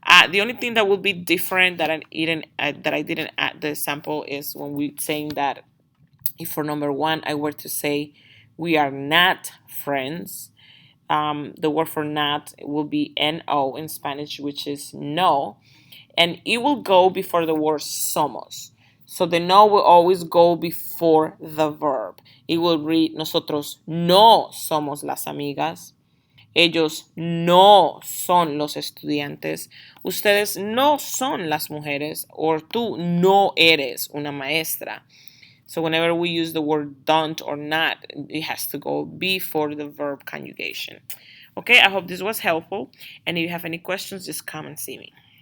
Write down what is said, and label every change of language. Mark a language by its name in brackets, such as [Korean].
[English] The only thing that will be different that I didn't add the sample is when we're saying that if for number one I were to say we are not friends. The word for not will be no in Spanish, which is no, and it will go before the word somos. So the no will always go before the verb. It will read [Spanish] nosotros no somos las amigas. Ellos no son los estudiantes. Ustedes no son las mujeres. Or tú no eres una maestra. [English] So whenever we use the word don't or not, it has to go before the verb conjugation. Okay, I hope this was helpful. And if you have any questions, just come and see me.